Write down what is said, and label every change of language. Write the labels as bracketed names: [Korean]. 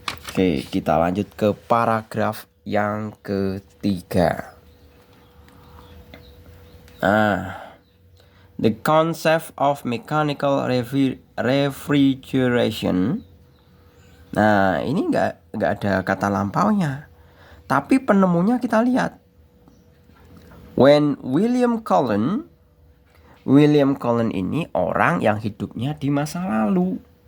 [Indonesian] Oke, kita lanjut ke paragraf yang ketiga. [English] The concept of mechanical refrigeration. [Indonesian] Nah, ini nggak ada kata lampaunya. Tapi penemunya kita lihat. When William Cullen ini orang yang hidupnya di masa lalu.